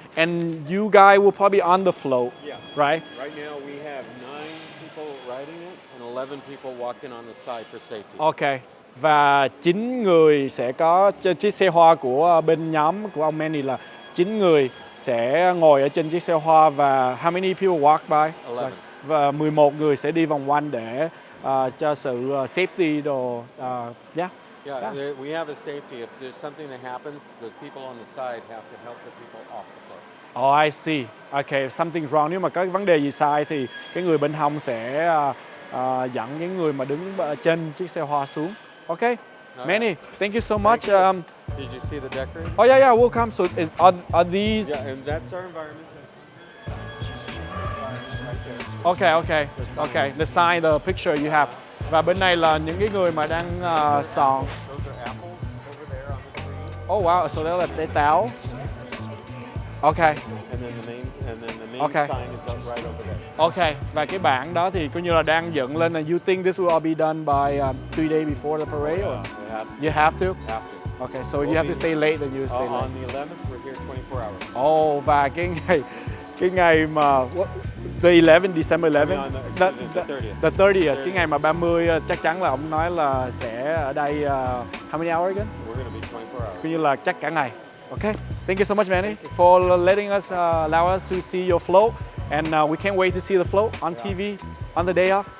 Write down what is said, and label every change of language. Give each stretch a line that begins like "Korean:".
English: And you guys will probably be on the float, Yeah. right? Right now we have 9 people riding it and 11 people walking on the side for safety. Ok.
Vietnamese: Và 9 người sẽ có chiếc xe hoa của bên nhóm của ông Manny là 9 người sẽ ngồi ở trên chiếc xe hoa và
English: how many people walk by? 11.
Vietnamese: Và 11 người sẽ đi vòng quanh để cho sự safety đồ.
English: Yeah. Yeah, we have a safety. If there's something that happens, the people on the side have to help the people off the float. Oh, I see. Okay, something's wrong.
Vietnamese: Nếu mà có vấn đề gì sai thì cái người bên hông sẽ dẫn những người mà đứng trên chiếc xe hoa xuống.
English: Okay. Manny, thank you so much. Did you see the decorating? Oh yeah, we'll come. So are these? Yeah, and that's our environment. Okay. The sign, the picture you have.
Vietnamese: Và bên này là những cái người mà đang sòn.
English: Those are apples over there on the tree. Oh wow, so
Vietnamese: đó là trái táo. Okay.
English: And then the main Okay. sign is up right over there. Okay.
Vietnamese: Và cái bảng đó thì coi như là đang dựng lên.
English: And you think this will all be done by 3 days before the parade? Or? You have to. Have to. Okay, so you have to stay late, then you stay late. On the 11th, we're here 24 hours.
Vietnamese: Oh, và cái ngày mà
English: the 11th, December 11th, the 30th,
Vietnamese: cái ngày mà 30 chắc chắn là ông nói là sẽ ở đây
English: how many hours again? We're going to be 24 hours.
Vietnamese: Coi như là chắc cả ngày.
English: Okay, thank you so much, Manny, for letting us allow us to see your float, and we can't wait to see the float on TV on the day off.